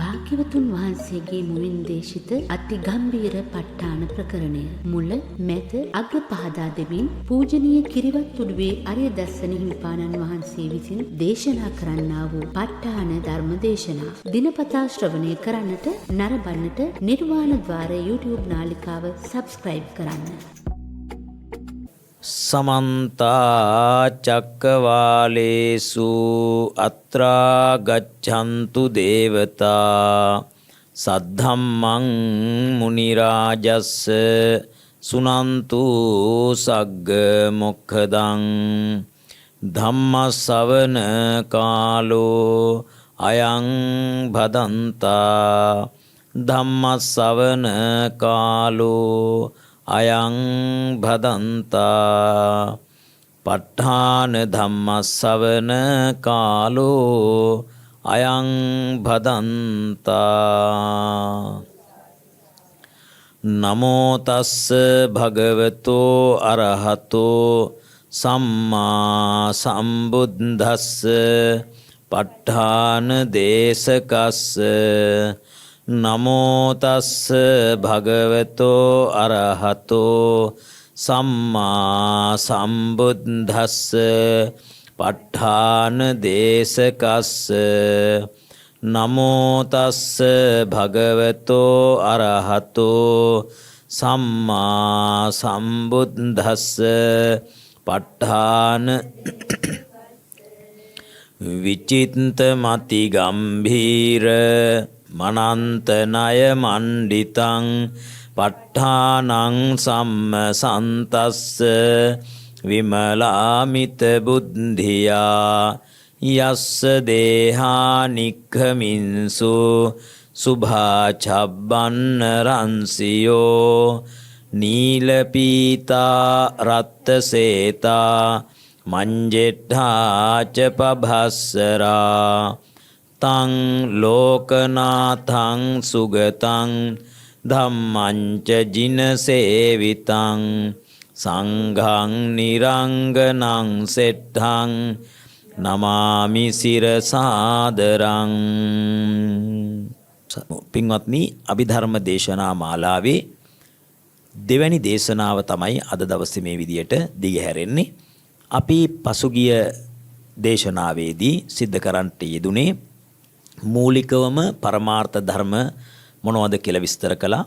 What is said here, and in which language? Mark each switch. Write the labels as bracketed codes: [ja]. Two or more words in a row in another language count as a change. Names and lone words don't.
[si] භාග්‍යවතුන් වහන්සේගේ මුවින් දේශිත අති ගම්බීර ප ဋ ාණ ප්‍රකරණය මුල මැද අග පහදා දෙමින් පූජනීය කිරිවත්තුඩුවේ අරිය දස්සන හිමිපාණන් වහන්සේ විසින් දේශනා කරන්නා වූ ප ဋ ාණ ධර්ම දේශනා දිනපතා ශ්‍රවණය කරන්නට නරඹන්නට නිර්වාණ ද්වාර YouTube නාලිකාව සබ්ස්ක්‍රයිබ් කරන්න. [pi] समन्ता चक्कवालेषु अत्रा गच्छन्तु देवता सद्धम्मं मुनिराजस्स सुनन्तु सग्ग मोक्षदं धम्मसवන कालो अयं भदन्ता धम्मसवන कालो අයං භදන්තා ප ဋ ාණ ධම්මස්සවන කාලෝ අයං භදන්තා නමෝ තස්ස භගවතෝ අරහතෝ සම්මා සම්බුද්දස්ස ප ဋ ාණ දේශකස්ස නමෝ තස්ස භගවතෝ අරහතෝ සම්මා සම්බුද්දස්ස ප ဋ ාණ දේශකස්ස නමෝ තස්ස භගවතෝ අරහතෝ සම්මා සම්බුද්දස්ස ප ဋ ාණ විචින්ත මති ගම්භීර මනන්තනය මණ්ඩිතං ප ဋ ාණං සම්මසන්තස්ස විමලාමිත බුද්ධියා යස්ස දේහානික්ඛමින්සු සුභාචබ්බන්න රන්සියෝ නීලපීතා රත්තසේතා මංජෙට්ඨාච පභස්සරා තං ලෝකනාථං සුගතං ධම්මංච ජිනසේවිතං සංඝං නිරංගනං සෙට්ඨං නමාමි සිරසාදරං. [si] පින්වත්නි, අභිධර්ම දේශනා මාලාවේ දෙවැනි දේශනාව තමයි අද දවසේ මේ විදියට දිගහැරෙන්නේ. අපි පසුගිය දේශනාවේදී සිද්ධ කරන්නට යෙදුනේ මූලිකවම පරමාර්ථ ධර්ම මොනවද කියලා විස්තර කළා.